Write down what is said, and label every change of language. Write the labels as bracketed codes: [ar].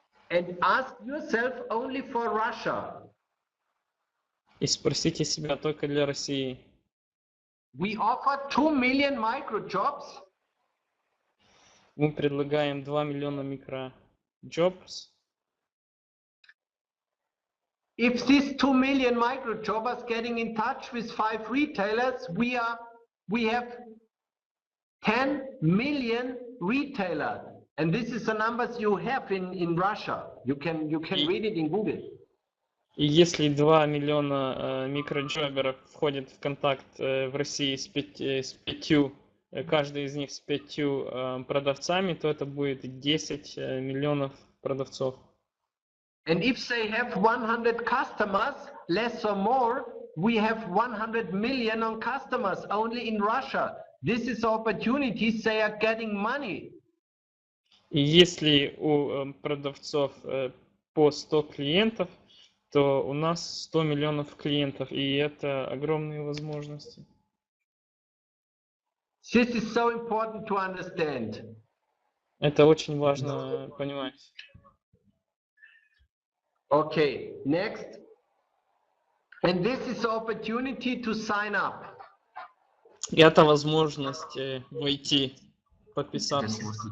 [en] And ask yourself only for Russia. [ru] И спросите себя только для России. [en] We offer 2 million microjobs. [ru] Мы предлагаем 2 миллиона микроджобс. [en] If these 2 million microjobbers getting in touch with 5 retailers, we have 10 million retailers, and this is the numbers you have in Russia. You can read it in Google. [ru] И если 2 миллиона микроджоберов входят в контакт в России с 5, каждый из них с 5 продавцами, то это будет 10 миллионов продавцов. [en] And if they have 100 customers, less or more, we have 100 million on customers only in Russia. This is opportunities, they are getting money. [ru] И если у продавцов по 100 клиентов, то у нас 100 миллионов клиентов, и это огромные возможности. [en] This is so important to understand. [ru] Это очень важно понимать. [en] Okay, next. And this is the opportunity to sign up. [ru] И это возможность войти, подписаться.